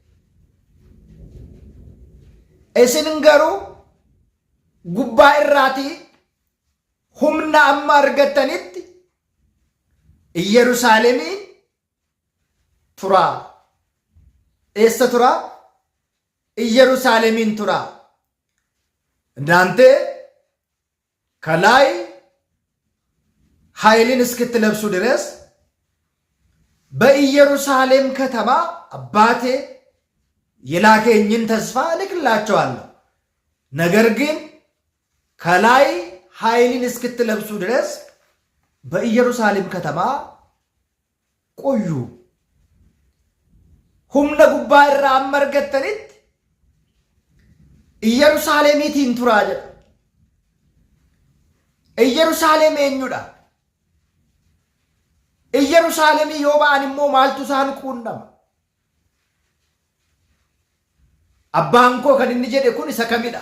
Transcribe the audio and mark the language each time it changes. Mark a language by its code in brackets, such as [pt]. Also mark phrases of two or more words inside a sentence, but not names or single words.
[om] Isin garuu gubbaa irraatii humna amma argattanitti Yerusaalemiin turaa. Eessa turaa? Yerusaalemiin turaa. [am] እናንተ ከላይ ኃይልን እስክትለብሱ ድረስ በኢየሩሳሌም ከተማ አባቴ የላከኝን ተስፋ እልክላችኋለሁ። ነገር ግን ከላይ ኃይልን እስክትለብሱ ድረስ በኢየሩሳሌም ከተማ ቆዩ። [om] humna gubbaa irraa amma argattanitti ኢየሩሳሌሚtiin turaa jedha. ኢየሩሳሌም eenyudha? ኢየሩሳሌምii yoo ba'an immoo maaltu isaan quunnama? Abbaan koo kan inni jedhe kun isa kamidha?